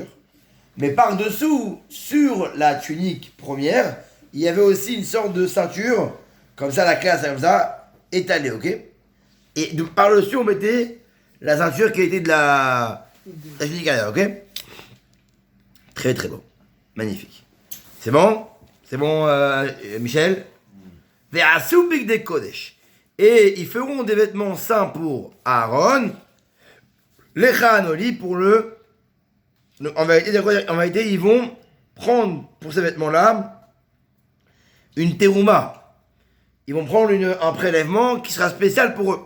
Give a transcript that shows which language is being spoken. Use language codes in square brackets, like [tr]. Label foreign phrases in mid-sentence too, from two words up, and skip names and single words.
[fr] Mais par-dessous, sur la tunique première, il y avait aussi une sorte de ceinture. Comme ça, la classe, comme ça, étalée, ok? Et par-dessus, on mettait la ceinture qui était de la tunique arrière, ok? Très très beau. Magnifique. C'est bon? C'est bon, Michel? [he] ועשו בגדי קדש. [fr] Et ils feront des vêtements saints pour Aaron. Lechanoli pour le. Donc, en vérité, ils vont prendre pour ces vêtements-là une terouma. Ils vont prendre un prélèvement qui sera spécial pour eux.